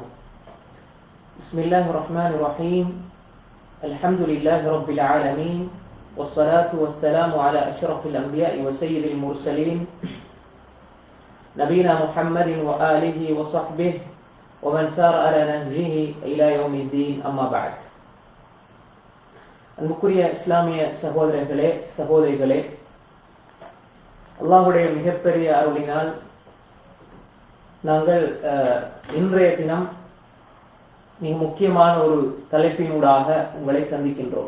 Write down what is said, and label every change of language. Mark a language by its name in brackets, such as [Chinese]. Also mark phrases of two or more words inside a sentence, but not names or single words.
[Arabic] بسم الله الرحمن الرحيم. الحمد لله رب العالمين، والصلاة والسلام على أشرف الأنبياء وسيد المرسلين نبينا محمد وآله وصحبه ومن سار على نهجه إلى يوم الدين. أما بعد. [Tamil] அன்புக்குரிய இஸ்லாமிய சகோதரர்களே சகோதரிகளே, அல்லாஹ்வுடைய மிகப்பெரிய அருளினால் நாங்கள் இன்றைய தினம் மிக முக்கியமான ஒரு தலைப்பினூடாக உங்களை சந்திக்கின்றோம்.